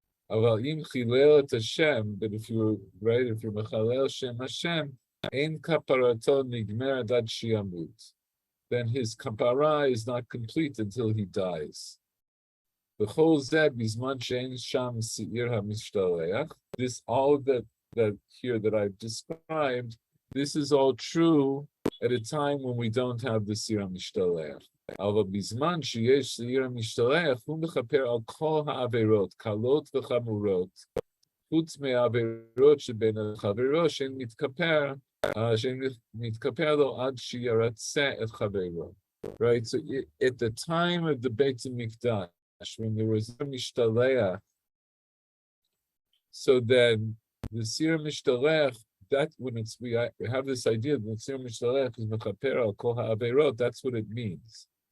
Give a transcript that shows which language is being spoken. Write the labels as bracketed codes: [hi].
[he] Aval im chilel Hashem, [en] but if you're [he] mechalel Shem Hashem, ein kaparato nigmer ad shiamut, [en] then his kapara is not complete until he dies. This all that here that I've described, this is all true at a time when we don't have the Sira Mishtaleach. [he] אבל בזמן שיש סיר המשתלח, הוא מכפר על כל העבירות, קלות וחמורות, חוץ מהעבירות שבין החברו, שהן מתכפר לו עד שירצה את חברו. [en] Right, so at the time of the Beit HaMikdash, when there was a Mishtaleach, so then the Sir Mishtaleach, that when we have this idea that the Sir Mishtaleach is [he] mechaper al kol ha'averot, [en] that's what it means.